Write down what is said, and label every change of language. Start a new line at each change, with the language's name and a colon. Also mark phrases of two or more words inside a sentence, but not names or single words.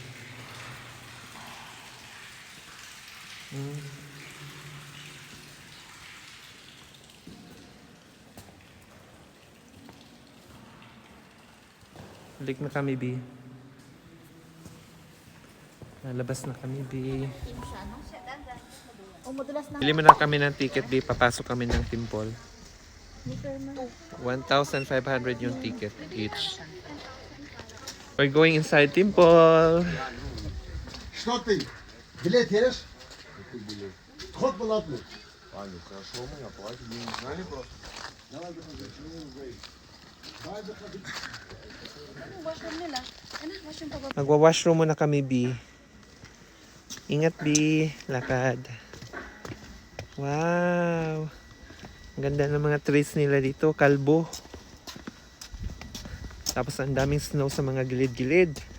Filipino: Balik na kami, B. Nalabas na kami, B. Team siya, no? O, madulas na. Bili mo na kami ng ticket, B. Papasok kami ng temple. 1,500 yung ticket each.
English: We're going inside temple.
Russian: Что ты? Билет есть? Вход платный. Аня, хорошо, мы оплатим. Мы не знали просто. Давай выходи, чего вы? Давай выходи.
Filipino: Magwa-washroom muna kami, B. Ingat, B. Lakad. Wow. Ang ganda ng mga trees nila dito. Kalbo. Tapos ang daming snow sa mga gilid-gilid.